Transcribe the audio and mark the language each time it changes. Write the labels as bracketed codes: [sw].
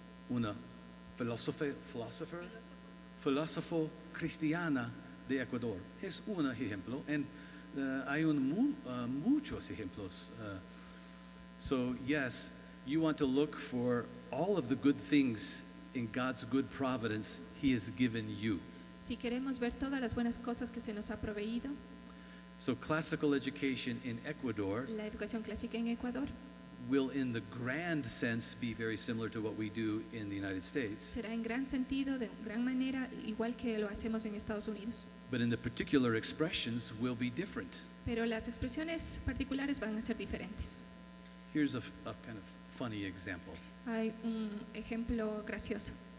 [es] Una filósofo cristiana de Ecuador. Es un ejemplo. And hay muchos ejemplos. [en] So yes, you want to look for all of the good things in God's good providence He has given you. [es] Si queremos ver todas las buenas cosas que se nos ha proveído, [en] So classical education in Ecuador [es] la educación clásica en Ecuador [en] will in the grand sense be very similar to what we do in the United States. [es] será en gran sentido, de gran manera, igual que lo hacemos en Estados Unidos. [en] But in the particular expressions will be different. [es] Pero las expresiones particulares van a ser diferentes. [en] Here's a kind of funny example. [es] Hay un ejemplo gracioso.